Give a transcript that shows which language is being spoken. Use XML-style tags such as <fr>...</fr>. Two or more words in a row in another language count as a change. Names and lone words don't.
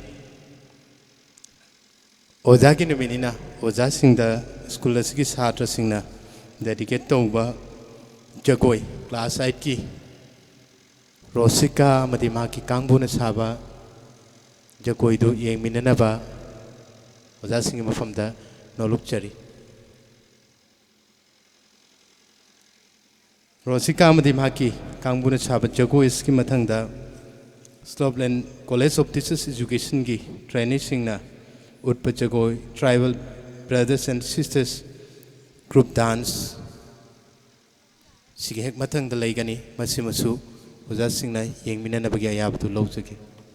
<mni>oja ki numinina oja singda school asigi satra singna dedicate tauba jagoi class 8 ki Rosika madima ki kangbuna saba jagoi du yengminana ba oja singi mafamda noluk chari Rosika madima ki kangbuna saba jagoi iski mathangda Sloveland College of Teachers Education ki training singna utpa jagoi</mni> <en>tribal brothers and sisters group dance</en> <mni>sige hek mathang da laigani masimasu oja singna yengminana bagi ayabtu lawjaki</mni>